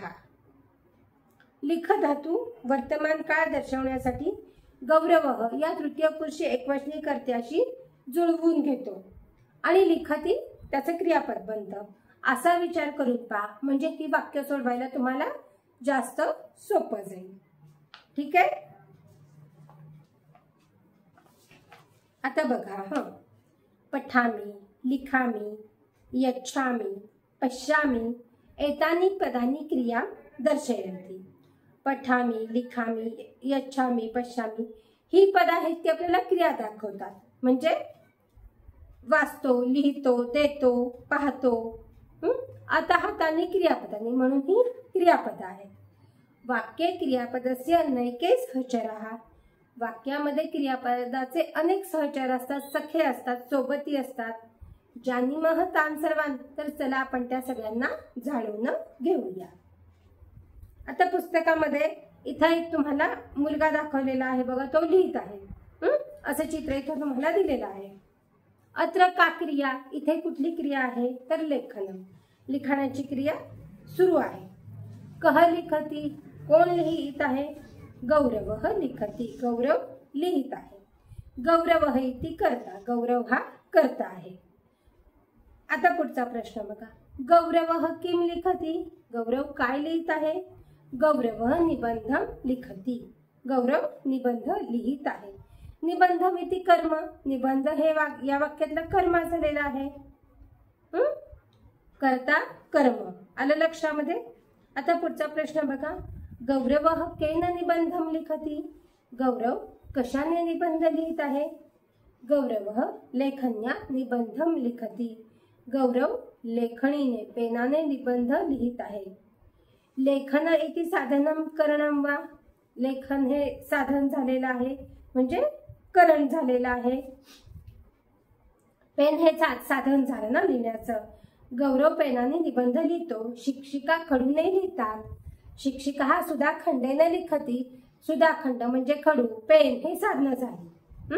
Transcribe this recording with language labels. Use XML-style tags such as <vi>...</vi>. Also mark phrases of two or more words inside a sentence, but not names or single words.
<mr>लिख धातू वर्तमान काळ दर्शवण्यासाठी गौरवः या तृतीय पुरुषी एकवचनी कर्त्याशी जुळवून घेतो आणि लिखती त्याचे क्रियापद बनतं। असा विचार करून पहा, म्हणजे ती वाक्य सोडवायला तुम्हाला जास्त सोपं जाईल। ठीक आहे, आता बघा</mr> <sa>पठामी, लिखामी, यच्छामी, पश्यामी एतानी पदानी क्रिया दर्शयन्ति। पठामी, लिखामी, यच्छामी, पश्यामी</sa> <mr>ही पद आहेत ती आपल्याला क्रिया दाखवतात, म्हणजे वाचतो, लिहितो, देतो, पाहतो। आता हाताने क्रियापदानी म्हणून ही क्रियापद आहे।</mr> <sa>वाक्ये क्रियापदस्य नैके सहचरः</sa> <mr>वाक्यामध्ये क्रियापदाचे अनेक सहचर असतात, सखे असतात, सोबती असतात।</mr> <sa>जानीमः तान् सर्वान्,</sa> <mr>तर चला आपण त्या सगळ्यांना जाणून घेऊया। आता पुस्तकामध्ये इथं एक तुम्हाला मुलगा दाखवलेला आहे बघा, तो लिहित आहे। असं चित्र इथं तुम्हाला दिलेलं आहे।</mr> <sa>अत्र का क्रिया,</sa> <mr>इथे कुठली क्रिया आहे तर लेखनम, लिखाणाची क्रिया सुरू आहे।</mr> <sa>कह लिखती,</sa> <mr>कोण लिहित आहे?</mr> <sa>गौरवः लिखती,</sa> <mr>गौरव लिहित आहे।</mr> <sa>गौरवः इति कर्ता,</sa> <mr>गौरव हा कर्ता आहे। आता पुढचा प्रश्न बघा,</mr> <sa>गौरवः किम लिखती,</sa> <mr>गौरव काय लिहित आहे?</mr> <sa>गौरवः निबंधम लिखती,</sa> <mr>गौरव निबंध लिहित आहे।</mr> <sa>निबंधम इति कर्म,</sa> <mr>निबंध हे या वाक्यातलं कर्म झालेलं आहे। कर्ता कर्म आलं लक्षामध्ये। आता पुढचा प्रश्न बघा,</mr> <sa>गौरवः केन निबंधम लिखती,</sa> <mr>गौरव कशाने निबंध लिहित आहे?</mr> <sa>गौरवः लेखन्या निबंधम लिखती,</sa> <mr>गौरव लेखणीने पेनाने निबंध लिहित आहे।</mr> <sa>लेखन इति साधनम करणम वा,</sa> <mr>लेखन हे साधन झालेलं आहे म्हणजे करण झालेलं आहे। पेन हे साधन झालं ना लिहिण्याचं। गौरव पेनाने निबंध लिहितो, शिक्षिका खडूने लिहितात। शिक्षिका हा सुधाखंडेने लिखती, सुधाखंड म्हणजे खडू, पेन हे साधनं झाली।</mr>